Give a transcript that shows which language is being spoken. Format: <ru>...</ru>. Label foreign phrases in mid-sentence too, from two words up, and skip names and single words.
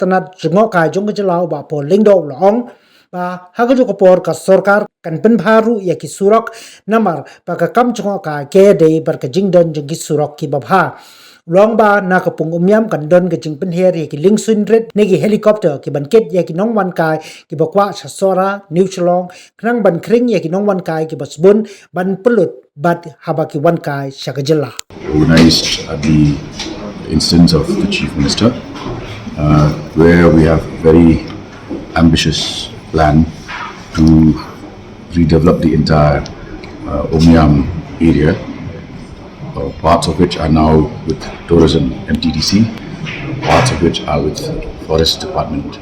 <kha>tanat Jngohkai jong ka jalau ba po lingdo laong ba haga jo kapor ka sorkar kan pen bharu ya ki surok namar ba ka kam Jngohkai ke de bar ka jingdon jong ki surok ki babha Long ba na kapung Umiam kan don ka jing Pynher ye ki lingsun red ne ki helicopter ki ban ket ye ki nong wan kai ki bakwa sa sora New Shillong knang ban kring ye ki nong wan kai ki basbun ban pelut bat haba ki wan kai sya ka jylla.</kha> <en>Organized at the instance of the Chief Minister, where we have very ambitious plan to redevelop the entire Umiam area. Parts of which are now with Tourism MTDC, parts of which are with Forest Department.</en>